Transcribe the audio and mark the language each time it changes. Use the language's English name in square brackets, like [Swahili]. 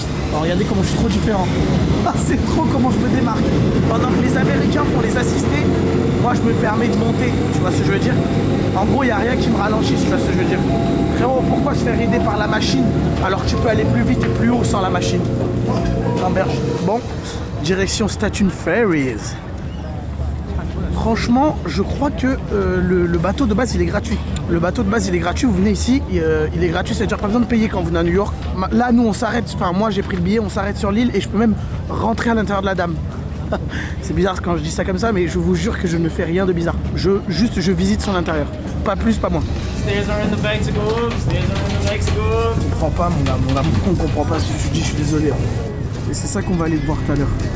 [French] Alors, regardez comment je suis trop différent. Ah, c'est trop comment je me démarque. Pendant que les Américains font les assister, moi je me permets de monter. Tu vois ce que je veux dire? En gros, il n'y a rien qui me ralentit, tu vois ce que je veux dire. Frérot, pourquoi se faire aider par la machine alors que tu peux aller plus vite et plus haut sans la machine? Gamberge. Bon, direction Statue Ferries. Franchement, je crois que le bateau de base, il est gratuit. Le bateau de base, il est gratuit. Vous venez ici, il est gratuit. C'est-à-dire pas besoin de payer quand vous venez à New York. Là, nous, on s'arrête. Enfin, moi, j'ai pris le billet. On s'arrête sur l'île et je peux même rentrer à l'intérieur de la dame. C'est bizarre quand je dis ça comme ça, mais je vous jure que je ne fais rien de bizarre. Je visite son intérieur. Pas plus, pas moins. [English] Stairs are in the back to go up. Stairs are in the back to go up. [French] On comprend pas, mon gars. On comprend pas ce que tu dis. Je suis désolé. Et c'est ça qu'on va aller voir tout à l'heure.